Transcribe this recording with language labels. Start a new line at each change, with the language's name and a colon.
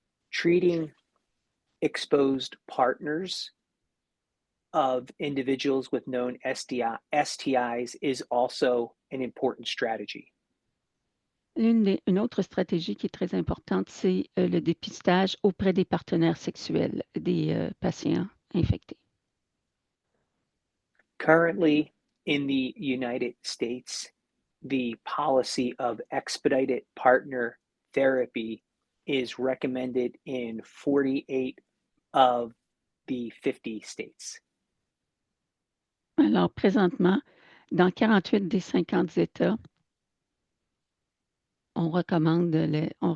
English: Treating exposed partners of individuals with known STIs is also an important strategy.
French: Une autre stratégie qui est très importante, c'est le dépistage auprès des partenaires sexuels des patients infectés.
English: Currently, in the United States, the policy of expedited partner therapy is recommended in 48 of the 50 states.
French: Alors, présentement, dans 48 des 50 États, on recommande les.